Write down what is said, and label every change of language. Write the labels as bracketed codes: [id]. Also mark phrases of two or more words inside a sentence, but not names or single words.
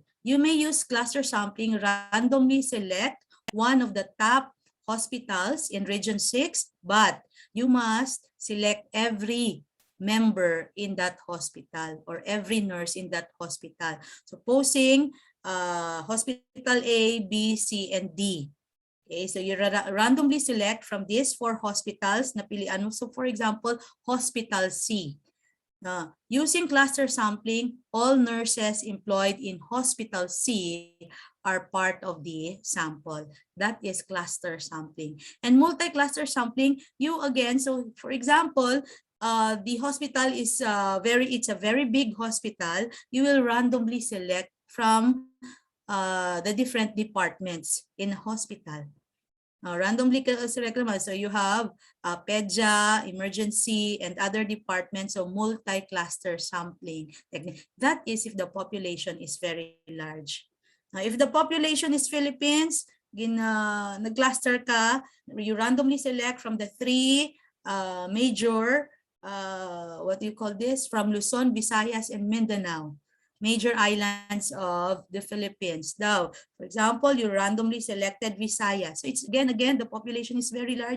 [en] You may use cluster sampling, randomly select one of the top hospitals in Region 6, but you must select every member in that hospital or every nurse in that hospital. Supposing hospital A, B, C, and D. Okay, so you randomly select from these 4 hospitals. [hil] Napilian mo. [en] So for example, Hospital C. Using cluster sampling, all nurses employed in Hospital C are part of the sample. That is cluster sampling. And multi-cluster sampling, you again, so for example, the hospital is it's a very big hospital. You will randomly select from the different departments in a hospital. Randomly select naman. So you have PEDJA, emergency, and other departments. So multi-cluster sampling technique. That is if the population is very large. If the population is Philippines, [hil] nag-cluster ka, [en] you randomly select from the 3 major what do you call this, from Luzon, Visayas, and Mindanao, major islands of the Philippines. Now, for example, you randomly selected Visayas. So it's again, the population is very large.